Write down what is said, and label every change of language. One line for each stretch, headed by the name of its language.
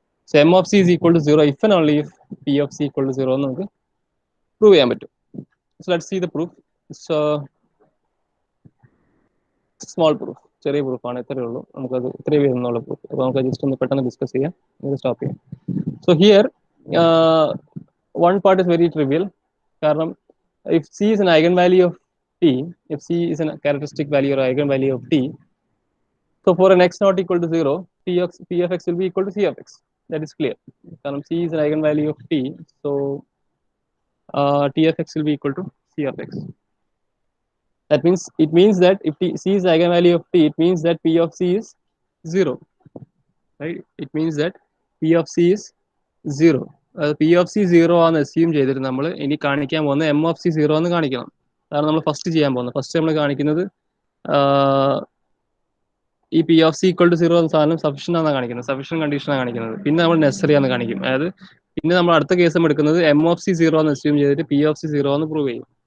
English: so M of C is equal to 0 if and only if P of C equal to 0
Malayalam: എന്ന് നമുക്ക് prove ചെയ്യാൻ പറ്റും.
English: So let's see the proof.
Malayalam: So small proof, ചെറിയ പ്രൂഫാണ്, ഇത്രയേ ഉള്ളൂ. നമുക്കത് ഇത്രയേ വരുന്നുള്ള പ്രൂഫ്. അപ്പോൾ നമുക്ക് ജസ്റ്റ് ഒന്ന് പെട്ടെന്ന് ഡിസ്കസ് ചെയ്യാം, സ്റ്റോപ്പ് ചെയ്യാം.
English: So here one part is very trivial, കാരണം if c is an eigenvalue of t, if c is a characteristic value or eigenvalue of t, so for an x not equal to 0, p of x will be equal to c of x. That is clear. Because c is an eigenvalue of t, so t of x will be equal to c of x. That means it means that if c is the eigenvalue of t, it means that p of c is 0, right? It means that p of c is 0.
Malayalam: P of C 0 ആണെന്ന് assume ചെയ്തിട്ട് നമ്മൾ ഇനി കാണിക്കാൻ പോകുന്ന M of C 0 എന്ന് കാണിക്കണം. അതാണ് നമ്മൾ ഫസ്റ്റ് ചെയ്യാൻ പോകുന്നത്. ഫസ്റ്റ് നമ്മൾ കാണിക്കുന്നത് ഈ P of C equal to 0 എന്ന സാധനം സഫിഷ്യൻ്റ് ആണെന്ന് കാണിക്കുന്നത്, സഫിഷ്യൻ്റ് കണ്ടീഷനാണ് കാണിക്കുന്നത്. പിന്നെ നമ്മൾ നെസസറി ആണെന്ന് കാണിക്കും. അതായത് പിന്നെ നമ്മൾ അടുത്ത കേസ് എടുക്കുന്നത് എം ഓഫ് സി 0 എന്ന് അസ്യൂം ചെയ്തിട്ട് പി ഓഫ് സി 0 എന്ന് പ്രൂവ് ചെയ്യും.